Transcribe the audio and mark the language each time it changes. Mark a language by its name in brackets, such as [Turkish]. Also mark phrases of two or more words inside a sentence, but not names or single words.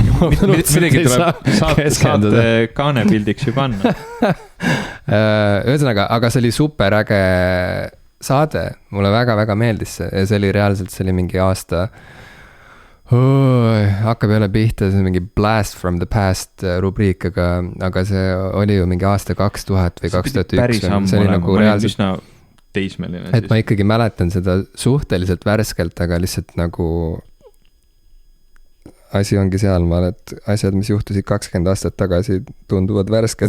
[Estonian] midagi tuleb saate kaane pildiks ju panna. Ühesõnaga, aga see oli super äge saade, mulle väga-väga meeldis see ja see oli reaalselt, see oli mingi aasta hakkab jälle pihta, see on mingi [English] blast from the past [Estonian] rubriik, aga see oli ju mingi aasta 2000 või 2001. See oli nagu reaalselt teismeline. Et ma ikkagi mäletan seda suhteliselt värskelt, aga lihtsalt nagu asi ongi seal, et asjad, mis juhtusid 20 aastat tagasi, tunduvad värsked.